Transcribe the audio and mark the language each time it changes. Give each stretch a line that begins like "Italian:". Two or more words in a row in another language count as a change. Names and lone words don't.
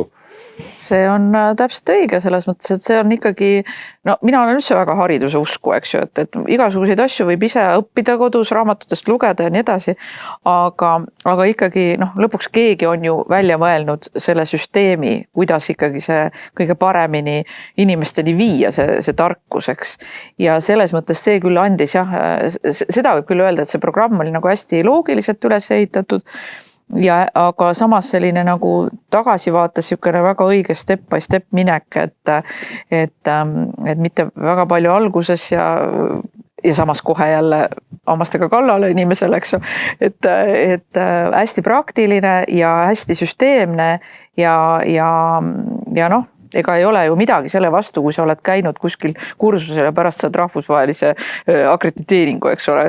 Estonian: See on täpselt õige selles mõttes, et see on ikkagi, mina olen üldse väga hariduse usku, eks ju, et igasuguseid asju võib ise õppida kodus, raamatutest lugeda ja nii edasi, aga ikkagi lõpuks keegi on ju välja mõelnud selle süsteemi, kuidas ikkagi see kõige paremini inimesteni viia see tarkus, eks. Ja selles mõttes see küll andis seda võib küll öelda, et see programm oli nagu hästi loogiliselt üles ehitatud, aga samas selline nagu tagasivaates niisugune väga õige
English: step by step
Estonian: minek, et mitte väga palju alguses ja samas kohe jälle hammastega kallale inimesele, eks ju, et hästi praktiline ja hästi süsteemne ja ega ei ole ju midagi selle vastu, kui sa oled käinud kuskil kursusel ja pärast saad rahvusvahelise akrediteeringu, eks ole.